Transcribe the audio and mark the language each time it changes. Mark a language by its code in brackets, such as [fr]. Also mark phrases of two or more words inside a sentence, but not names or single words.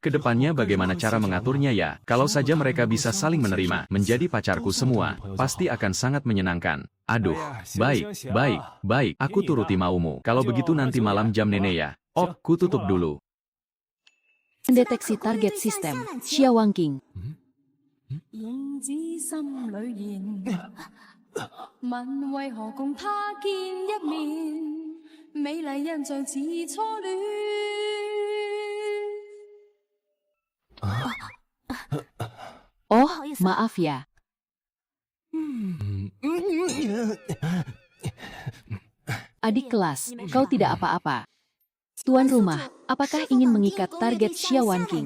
[id] Kedepannya bagaimana cara mengaturnya ya? Kalau saja mereka bisa saling menerima, menjadi pacarku semua, pasti akan sangat menyenangkan. Aduh, baik, aku turuti maumu. Kalau begitu nanti malam jam nenek ya. Oh, ku tutup dulu. Mendeteksi target sistem. Xia Wangqing. [yue] 影子心里現，問為何共他見一面，美麗印象似初戀。 [id] Oh, maaf ya. Adik kelas, kau tidak apa-apa. Tuan rumah, apakah ingin mengikat target Xia Wangqing?